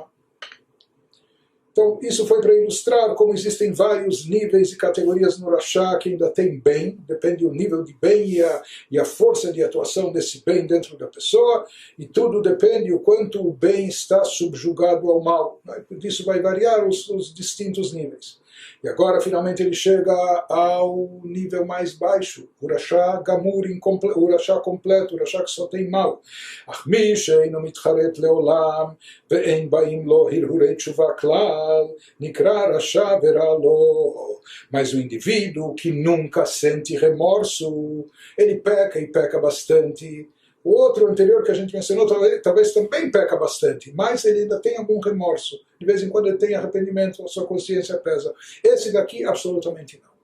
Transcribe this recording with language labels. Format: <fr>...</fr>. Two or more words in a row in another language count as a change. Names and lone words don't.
<pt>Então, isso foi para ilustrar como existem vários níveis e categorias no Rashá que ainda tem bem, depende do nível de bem e a força de atuação desse bem dentro da pessoa, e tudo depende do quanto o bem está subjugado ao mal. Disso vai variar os distintos níveis. E agora, finalmente, ele chega ao nível mais baixo, o</pt> <he>רשע גמור,</he> <pt>o Rashá completo, o Rashá que só tem mal.</pt> <he>אך מי שאינו מתחרט לעולם ואין באים לו הרהורי תשובה כלל נקרא רשע ורע לו.</he> <pt>Mas o indivíduo que nunca sente remorso, ele peca e peca bastante. O outro anterior que a gente mencionou talvez também peca bastante, mas ele ainda tem algum remorso. De vez em quando ele tem arrependimento, a sua consciência pesa. Esse daqui, absolutamente não.</pt>